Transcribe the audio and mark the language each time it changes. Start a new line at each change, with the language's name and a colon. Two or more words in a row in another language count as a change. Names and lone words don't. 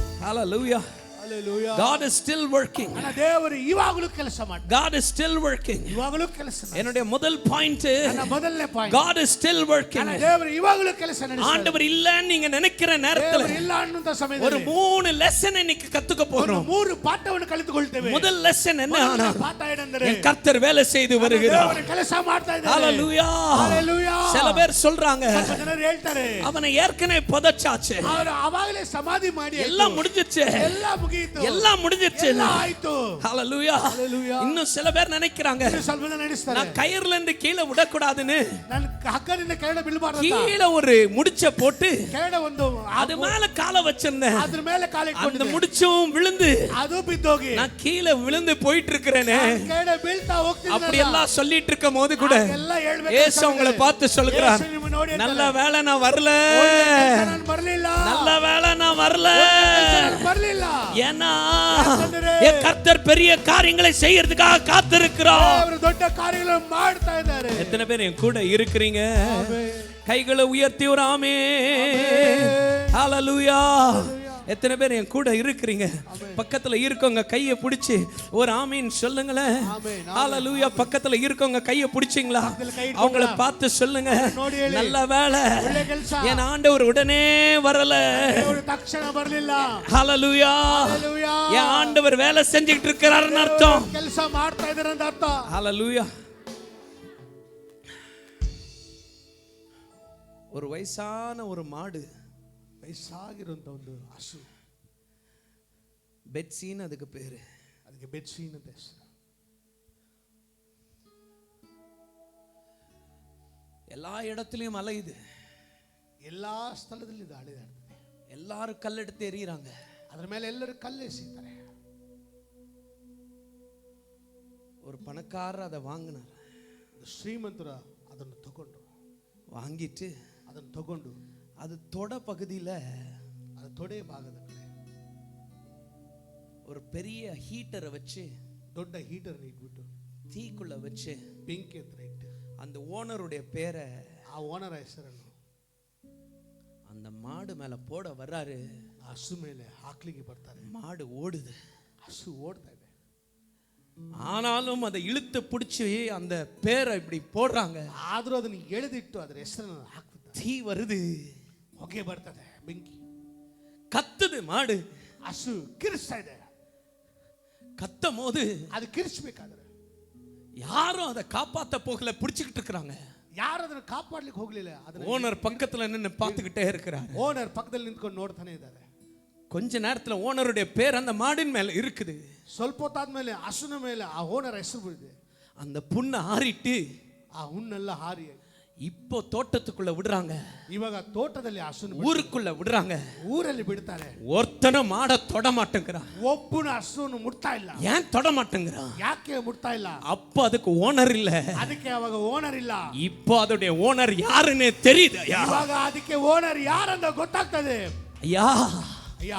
English: ஹalleluya. Hallelujah. God is still working.
Kannada: ನನ್ನ ದೇವರು ಇವಾಗಲೂ ಕೆಲಸ ಮಾಡ್ತಾನೆ.
English: God is still working.
Kannada: ಇವಾಗಲೂ ಕೆಲಸ ಮಾಡ್ತಾನೆ.
Tamil: என்னுடைய முதல் பாயிண்ட்,
Kannada: ನನ್ನ ಮೊದಲನೇ ಪಾಯಿಂಟ್,
English: God is still working.
Kannada: ನನ್ನ ದೇವರು ಇವಾಗಲೂ ಕೆಲಸ ನಡೆಸ್ತಾನೆ.
Tamil: ஆண்டவர் இல்லன்னு நீங்க நினைக்கிற நேரத்துல
Kannada: ದೇವರು ಇಲ್ಲ ಅನ್ನುವಂತ
Tamil: ஒரு
Kannada: ಸಮಯದಲ್ಲಿ
Tamil: 3 லெசன் இன்னைக்கு கத்துக்க போறோம்.
Kannada: 3 ಪಾಠವನ್ನು ಕಲಿತುಕೊಳ್ಳುತ್ತೇವೆ.
Tamil: முதல் லெசன் என்ன?
Kannada: ಪಾಠ ಏನೆಂದರೆ
Tamil: என் கர்த்தர் வேலை செய்து வருகிறார்.
Kannada: ದೇವರು ಕೆಲಸ ಮಾಡ್ತಾ ಇದ್ದಾರೆ.
English: ஹalleluya. ஹalleluya.
Tamil: சில பேர் சொல்றாங்க,
Kannada: ಜನರು ಹೇಳ್ತಾರೆ,
Tamil: அவனை ஏற்கனவே புதைச்சாச்சு,
Kannada: ಅವರು ಆವಾಗಲೇ ಸಮಾಧಿ ಮಾಡಿ
Tamil: எல்லாம் முடிஞ்சிச்சு,
Kannada: எல்லாம் ಮುಗಿಯಿತು,
Tamil: எல்லாம் முடிஞ்சிச்சு,
Kannada: எல்லாம் ಆಯ್ತು.
English: ஹalleluya. ஹalleluya.
Tamil: இன்னும் சில பேர் நினைக்கிறாங்க,
Kannada: ಸ್ವಲ್ಪ ಜನ ನಡೆಸ್ತಾರೆ,
Tamil: நான் கயிறுல இருந்து கீழே விடக்கூடாதுன்னு
Kannada: ನಾನು ಹಗ್ಗದಿಂದ ಕೆಳಗೆ ಬೀಳಬಾರದು,
Tamil: கீழே ஒரு முடிச்ச போட்டு
Kannada: ಕೆಳಗೆ ಒಂದು
Tamil: அது மேல காலை வச்சிருந்தேன்,
Kannada: ಅದ್ರ ಮೇಲೆ ಕಾಲು
Tamil: அந்த
Kannada: ಇಟ್ಕೊಂಡಿದ್ದೆ,
Tamil: முடிச்சும் விழுந்து
Kannada: ಅದು ಬಿದ್ದೋಗಿ
Tamil: நான் கீழே விழுந்து போயிட்டு இருக்கிறேனே.
Kannada: ಕೆಳಗೆ ಬೀಳ್ತಾ ಹೋಗ್ತಿದ್ದೆ.
Tamil: அப்படி எல்லாம் சொல்லிட்டு இருக்கும் போது கூட
Kannada: ಎಲ್ಲ ಹೇಳ್ಬೇಕು,
Tamil: ஏசு உங்களை பார்த்து சொல்கிறார்,
Kannada: ಯೇಸು ನಿಮ್ಮನ್ನು ನೋಡಿ
Tamil: நல்ல வேளை நான் வரல,
Kannada: ನಾನು ಬರಲಿಲ್ಲ,
Tamil: நல்ல வேளை நான் வரல,
Kannada: ನಾನು ಬರಲಿಲ್ಲ,
Tamil: ஏன்னா என் கர்த்தர் பெரிய காரியங்களை செய்யறதுக்காக காத்திருக்கிறார்.
Kannada: ಅವರು ದೊಡ್ಡ ಕಾರ್ಯಗಳನ್ನು ಮಾಡ್ತಾ ಇದ್ದಾರೆ.
Tamil: எத்தனை பேர் என் கூட இருக்கிறீங்க? கைகளை உயர்த்தி ஒரு ஆமென். ஹalleluya. எத்தனை பேர் என் கூட இருக்கிறீங்க? பக்கத்துல இருக்கவங்க கையை பிடிச்சி ஒரு ஆமீன் சொல்லுங்களேன்.
English: ஹalleluya.
Tamil: பக்கத்துல இருக்கவங்க கையை பிடிச்சிங்களா? அவங்கள பார்த்து சொல்லுங்க, நல்ல வேளை என் ஆண்டவர் உடனே வரல,
Kannada: தಕ್ಷಣ ಬರಲಿಲ್ಲ.
English: ஹalleluya.
Tamil: என் ஆண்டவர் வேலை செஞ்சிட்டு இருக்கிறாருன்னு அர்த்தம்,
Kannada: ಕೆಲಸ ಮಾಡ್ತಾ ಇದ್ದಾರೆ ಅಂತ ಅರ್ಥ.
Tamil: ஹalleluya. ஒரு வயசான ஒரு மாடு,
Kannada: ವಯಸ್ಸಾಗಿರುವಂತ ಒಂದು ಹಸು,
Tamil: பெட்சின்னு அதுக்கு பேரு,
Kannada: ಅದಕ್ಕೆ ಬೆಟ್ಸೀನ್ ಅಂತ ಹೆಸರು.
Tamil: எல்லா இடத்துலயும் அலையுது,
Kannada: ಎಲ್ಲಾ ಸ್ಥಳದಲ್ಲಿ ಇದು ಅಲೆದಾಡ್ತದೆ,
Tamil: எல்லாரும் கல்லெடுத்து எறியறாங்க,
Kannada: ಅದರ ಮೇಲೆ ಎಲ್ಲರೂ ಕಲ್ಲು ಎಸೆಯುತ್ತಾರೆ.
Tamil: ஒரு பணக்காரர் அதை வாங்கினார்,
Kannada: ಶ್ರೀಮಂತರು ಅದನ್ನು
Tamil: வாங்கிட்டு
Kannada: ಅದನ್ನು ತಗೊಂಡು
Tamil: அது தொட பகுதியில,
Kannada: ಅದು ತೊಡೆ ಭಾಗದ ಕಡೆ
Tamil: ஒரு பெரிய ஹீட்டரை வச்சு,
Kannada: ದೊಡ್ಡ ಹೀಟರ್ ಇಟ್ಬಿಟ್ಟು
Tamil: தீக்குள்ள வச்சு
Kannada: ಬೆಂಕಿ ಹತ್ರ ಇಟ್ಟು
Tamil: அந்த ஓனருடைய பேரை,
Kannada: ಆ ಓನರ್ ಹೆಸರನ್ನು
Tamil: அந்த மாடு மேல போட வர்றாரு.
Kannada: ಹಸು ಮೇಲೆ ಹಾಕ್ಲಿಕ್ಕೆ ಬರ್ತಾರೆ.
Tamil: மாடு ஓடுது,
Kannada: ಹಸು ಓಡ್ತಾ ಇದೆ.
Tamil: ஆனாலும் அதை இழுத்து பிடிச்சி அந்த பேரை இப்படி போடுறாங்க.
Kannada: ಆದ್ರೂ ಅದನ್ನು ಎಳೆದಿಟ್ಟು ಅದರ ಹೆಸರನ್ನು ಹಾಕ್ತಿದ್ದಾರೆ.
Tamil: தீ வருது,
Kannada: ಹೊಗೆ ಬರ್ತದೆ, ಬೆಂಕಿ
Tamil: கத்துது, மாடு
Kannada: ಹಸು ಕಿರಿಸ್ತಾ ಇದೆ.
Tamil: கத்தும் போது
Kannada: ಅದು ಕಿರಿಸ್ಬೇಕಾದ್ರೆ
Tamil: யாரும் அதை காப்பாத்த போகல, பிடிச்சுக்கிட்டு இருக்கிறாங்க.
Kannada: ಯಾರು ಅದನ್ನು ಕಾಪಾಡ್ಲಿಕ್ಕೆ ಹೋಗ್ಲಿಲ್ಲ. ಅದನ್ನ
Tamil: ஓனர் பக்கத்துல நின்னு பார்த்துக்கிட்டே இருக்கிறாரு.
Kannada: ಓನರ್ ಪಕ್ಕದಲ್ಲಿ ನಿಂತ್ಕೊಂಡು ನೋಡ್ತಾನೆ ಇದ್ದಾರೆ.
Tamil: கொஞ்ச நேரத்துல ஓனருடைய பேர் அந்த மாடின் மேல இருக்குது.
Kannada: ಸ್ವಲ್ಪ ಹೊತ್ತಾದ್ಮೇಲೆ ಹಸುನ ಮೇಲೆ ಆ ಓನರ್ ಹೆಸರು ಬಿಡಿದೆ.
Tamil: அந்த புண்ணை ஆறிட்டு
Kannada: ಆ ಹುಣ್ಣೆಲ್ಲ ಹಾರಿ
Tamil: இப்போ தோட்டத்துக்குள்ள விடுறாங்க,
Kannada: ಇವಾಗ ತೋಟದಲ್ಲಿ ಹಸುನ
Tamil: ஊருக்குள்ள விடுறாங்க.
Kannada: ಊರಲ್ಲಿ ಬಿಡ್ತಾರೆ.
Tamil: ஒருத்தனும் மாட தொட மாட்டேங்கிறான்.
Kannada: ಒಬ್ಬನ ಹಸುವನ್ನು ಮುಟ್ತಾ ಇಲ್ಲ.
Tamil: ஏன் தொட மாட்டேங்கிறான்?
Kannada: ಯಾಕೆ ಮುಟ್ತಾ ಇಲ್ಲ?
Tamil: அப்ப அதுக்கு ஓனர் இல்ல,
Kannada: ಅದಕ್ಕೆ ಅವಾಗ ಓನರ್ ಇಲ್ಲ.
Tamil: இப்போ அதோடைய ஓனர் யாருன்னு தெரியுது.
Kannada: ಇವಾಗ ಅದಕ್ಕೆ ಓನರ್ ಯಾರಂತ ಗೊತ್ತಾಗ್ತದೆ.
Tamil: ஐயா,
Kannada: ಅಯ್ಯ,